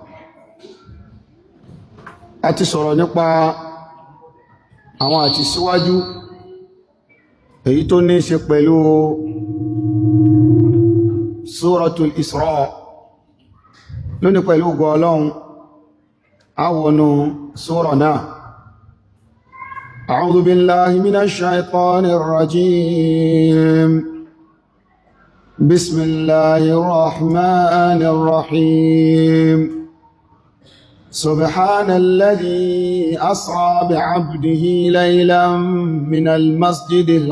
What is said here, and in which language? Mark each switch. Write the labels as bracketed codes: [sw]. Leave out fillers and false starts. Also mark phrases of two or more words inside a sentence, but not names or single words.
[yo] A ti sọ̀rọ̀ nípa àwọn àti síwájú èyí tó ní ṣe pẹ̀lú Suratul Isra. Lónìí pẹ̀lú ògo Ọlọ́run a wọnú sura náà. [ar] أعوذ بالله من الشيطان الرجيم. بسم الله الرحمن الرحيم. [yo] سبحان الذي أسرى بعبده ليلا من المسجد